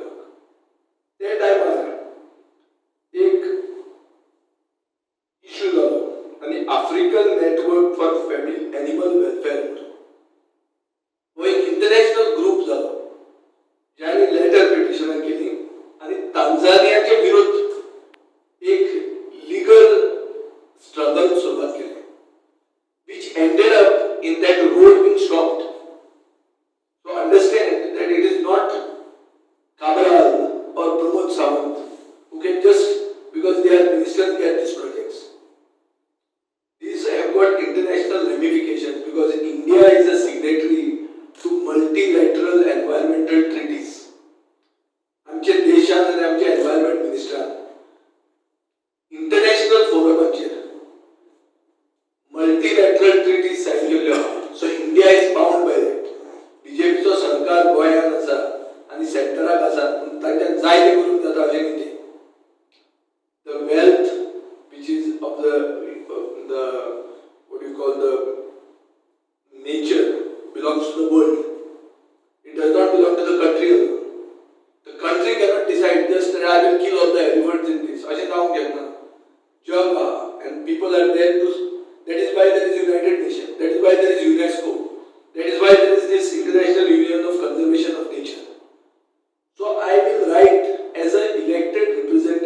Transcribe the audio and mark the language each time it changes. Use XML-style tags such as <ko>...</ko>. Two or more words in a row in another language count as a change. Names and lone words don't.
<kok>ते टायमार एक इशू जालो आनी आफ्रिकन नेटवर्क फॉर एनिमल वेलफेअर हो एक</kok> <en>international group</en> <kok>जालो ज्यांनी लेटर पिटिशनां केली आनी तांजानियाचे विरोध एक</kok> <en>legal struggle</en> <kok>सुरवात केली,</kok> <en>which ended up in that road being stopped. So understand that it is not Cabral or Pramod Sawant who can just, because they are ministers, get these projects. These have got international ramifications because India is a signatory to multilateral environmental treaties.</en> <kok>आमचे देशान आनी आमचे एनवायरमेंट मिनिस्टरान इंटरनॅशनल फोरमाचेर</kok> <en>multilateral treaties signed</en> <kok>केल्ल्यो आहा.</kok> <en>So India is bound by that.</en> <kok>बीजेपीचो सरकार गोंयांत आसा आनी सेंटराक आसा पूण तांच्यान जाय तें करूंक जाता अशें न्ही तें.</kok> <en>The wealth which is of the what you call the nature belongs to the world. It does not belong to the country alone. The country cannot decide just that I will kill all the elephants in this.</en> <kok>अशें जावंक शकना. जग आहा</kok> <en>and people are there to. That is why there is United Nations. That is why there is UNESCO. That is why there is this International Union of Conservation of Nature. So I will write as an elected representative</en>